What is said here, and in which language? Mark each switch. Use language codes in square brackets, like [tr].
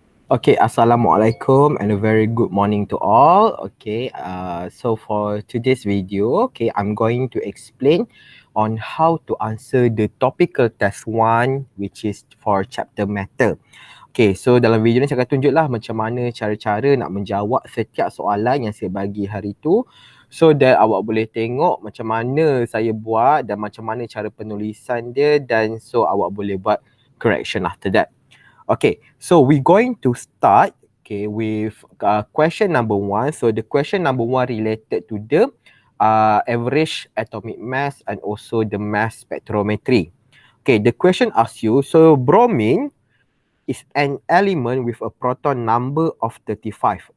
[en] Okay, Assalamualaikum and a very good morning to all. Okay, so for today's video, okay, I'm going to explain on how to answer the topical test 1 which is for chapter matter. [ms] Okay, so dalam video ni saya akan tunjuklah macam mana cara-cara nak menjawab setiap soalan yang saya bagi hari tu, [en] so that [ms] awak boleh tengok macam mana saya buat dan macam mana cara penulisan dia, dan so awak boleh buat correction [en] after that. Okay, so we're going to start with question number 1. So the question number 1 related to the average atomic mass and also the mass spectrometry. Okay, the question asks you, so bromine is an element with a proton number of 35.